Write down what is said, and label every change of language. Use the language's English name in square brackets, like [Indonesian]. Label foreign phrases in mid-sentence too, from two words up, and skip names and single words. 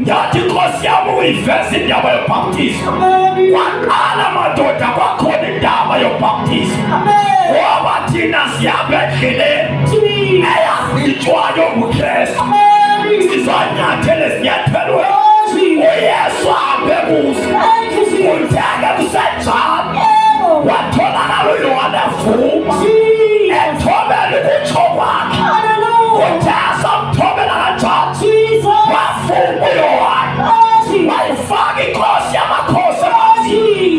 [Zulu] Yathi inkosi yami uyiveza indaba yokubhaptiza. Amen. Waqala madoda kwakhona indaba yokubhaptiza. Amen. Ngoba thina siyahamba endleleni Jesus. eyahitshwayo nguKristu. Amen. Sizanyathela ezinyathelweni Oh Jesus. uYesu ahambe kuzo. [English] Thank you, Jesus. [Zulu] Kuthenge kusenjalo Oh. watholakala uYohane evuma Jesus. ethobela ukutsho kwakhe. Hallelujah. Kuthe samthobela kanjalo Jesus. wavuma uYohane Oh Jesus. wayifaka inkosi yamakhosi Oh emanzini.